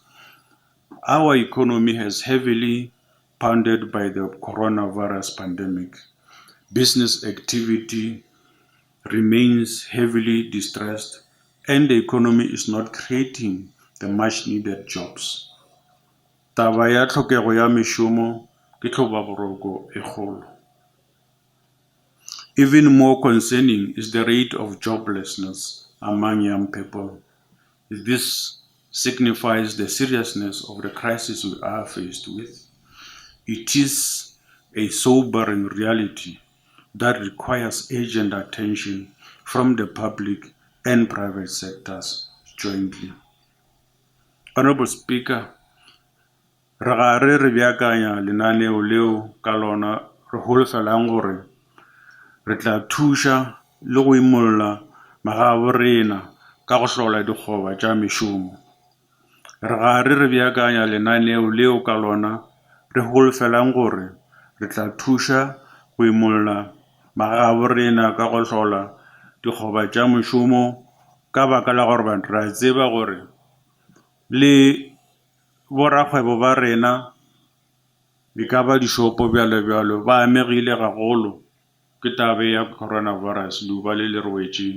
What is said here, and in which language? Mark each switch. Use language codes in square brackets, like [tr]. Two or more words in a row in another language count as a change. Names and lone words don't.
[en] Our economy has heavily pounded by the coronavirus pandemic. Business activity remains heavily distressed, and the economy is not creating the much needed jobs. [nso] Taba ya tlhokego ya mešomo ke tlhobaboroko e kgolo. [en] Even more concerning is the rate of joblessness among young people. This signifies the seriousness of the crisis we are faced with. It is a sobering reality that requires urgent attention from the public and private sectors jointly. Honorable Speaker, [nso] re gare re beakanya lenaneo leo ka lona re holofelang gore re tla thuša le go imolola magabo rena ka go hlola dikgoba tša mešomo. Re gare re beakanya lenaneo leo ka lona re holofelang gore re tla thuša go imolola magabo rena ka go hlola dikgoba tša mešomo ka baka la gore re a tseba gore le borakgwebo ba rena di ka ba dishopo bjalo ba amegile gagolo ke taba ya coronavirus duba le le re wetšeng.